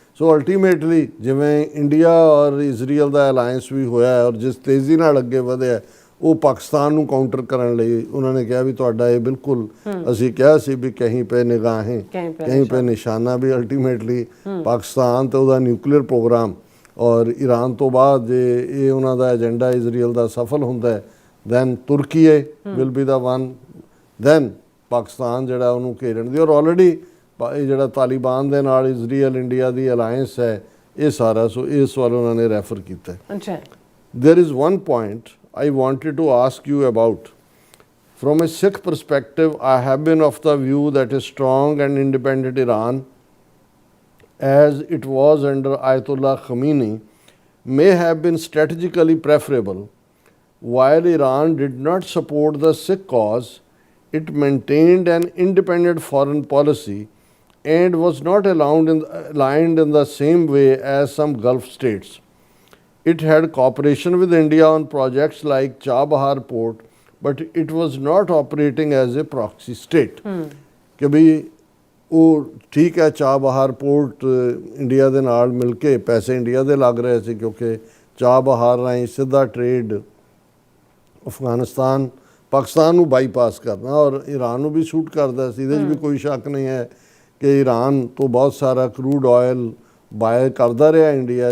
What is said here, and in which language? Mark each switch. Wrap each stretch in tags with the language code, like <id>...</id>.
<pa>ਸੋ ultimately ਜਿਵੇਂ India ਔਰ Israel ਦਾ alliance ਵੀ ਹੋਇਆ ਔਰ ਜਿਸ ਤੇਜ਼ੀ ਨਾਲ ਅੱਗੇ ਵਧਿਆ ਉਹ ਪਾਕਿਸਤਾਨ ਨੂੰ ਕਾਊਂਟਰ ਕਰਨ ਲਈ ਉਹਨਾਂ ਨੇ ਕਿਹਾ ਵੀ ਤੁਹਾਡਾ ਇਹ ਬਿਲਕੁਲ ਅਸੀਂ ਕਿਹਾ ਸੀ ਵੀ</pa> <hi>ਕਹੀਂ ਪੇ ਨਿਗਾहें ਕਹੀਂ ਪੇ ਨਿਸ਼ਾਨਾ</hi> <pa>ਵੀ ਅਲਟੀਮੇਟਲੀ ਪਾਕਿਸਤਾਨ ਤੇ ਉਹਦਾ ਨਿਊਕਲੀਅਰ ਪ੍ਰੋਗਰਾਮ ਔਰ ਈਰਾਨ ਤੋਂ ਬਾਅਦ ਜੇ ਇਹ ਉਹਨਾਂ ਦਾ ਏਜੰਡਾ ਇਜ਼ਰਾਈਲ ਦਾ ਸਫਲ ਹੁੰਦਾ ਹੈ</pa> <en>then Turkey will be the one,</en> <pa>then Pakistan ਜਿਹੜਾ ਉਹਨੂੰ ਘੇਰਨ ਦੀ। ਔਰ ਆਲਰੇਡੀ ਇਹ ਜਿਹੜਾ ਤਾਲਿਬਾਨ ਦੇ ਨਾਲ ਇਜ਼ਰਾਈਲ ਇੰਡੀਆ ਦੀ ਅਲਾਇੰਸ ਹੈ ਇਹ ਸਾਰਾ, ਸੋ ਇਸ ਵੱਲ ਉਹਨਾਂ ਨੇ ਰੈਫਰ ਕੀਤਾ।</pa> <en>There is one point I wanted to ask you about. From a Sikh perspective, I have been of the view that a strong and independent Iran, as it was under Ayatollah Khamenei, may have been strategically preferable. While Iran did not support the Sikh cause, it maintained an independent foreign policy and was not aligned in the same way as some Gulf states. It had cooperation with India on projects like Chabahar port, but it was not operating as a proxy state.</en> <pa>ਕਿ ਵੀ ਉਹ ਠੀਕ ਹੈ Chabahar port India ਦੇ ਨਾਲ ਮਿਲ ਕੇ ਪੈਸੇ India ਦੇ ਲੱਗ ਰਹੇ ਸੀ ਕਿਉਂਕਿ ਚਾਬਹਾਰ ਰਾਹੀਂ ਸਿੱਧਾ ਟ੍ਰੇਡ ਅਫਗਾਨਿਸਤਾਨ ਪਾਕਿਸਤਾਨ ਨੂੰ ਬਾਈਪਾਸ ਕਰਨਾ ਔਰ ਈਰਾਨ ਨੂੰ ਵੀ ਸੂਟ ਕਰਦਾ ਸੀ। ਇਹਦੇ 'ਚ ਵੀ ਕੋਈ ਸ਼ੱਕ ਨਹੀਂ ਹੈ ਕਿ ਈਰਾਨ ਤੋਂ ਬਹੁਤ ਸਾਰਾ ਕਰੂਡ ਆਇਲ ਬਾਏ ਕਰਦਾ ਰਿਹਾ ਇੰਡੀਆ।</pa>